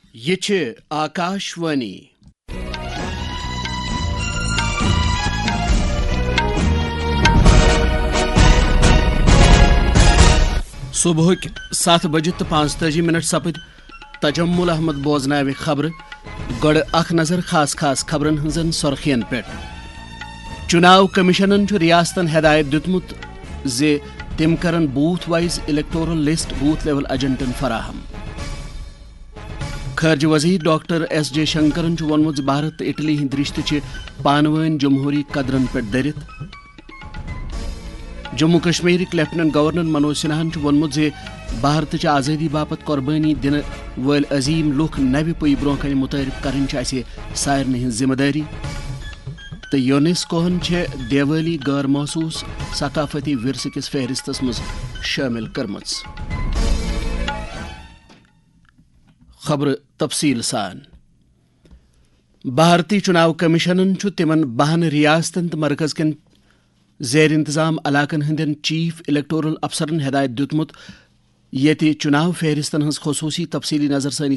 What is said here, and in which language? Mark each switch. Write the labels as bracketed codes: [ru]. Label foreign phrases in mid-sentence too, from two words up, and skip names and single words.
[ks] یہ چھے آکاشوانی صبح 7 بجے تو 45 سپد تجمل احمد بوزناوِ خبر گوڑ اخ نظر خاص خبرن ہنزن سرخین پیٹ چناو کمیشنن چھ ریاستن ہدایت دتمت زِ تم کرن [en] booth wise electoral list booth level [ks] ایجنٹن فراہم خارجہ وزیر ڈاکٹر ایس جے شنکرن وونمت بھارت اٹلی ہند رشتہ چھ پانوین جمہوری قدرن پہ درت جموں کشمیر [en] Lieutenant Governor [ks] منوج سنہاہن وونمت بھارت چہ آزادی باپت قربانی دن ول عظیم لوک نوِ پی برونہ کن متعارف کرن اسہ سارنی ہن ذمہ داری تو یونیسکوہن دیوالی غیر محسوس ثقافتی ورثہ کس فہرستس مز شامل کرمژ خبر تفصیل سان بھارتی چناو کمیشنن تمن 12 ریاستن تو مرکز کن زیر انتظام علاقن ہندین [en] chief electoral [ks] افسرن ہدایت دتمت یتی چناو فہرستن ہز خصوصی تفصیلی نظر ثانی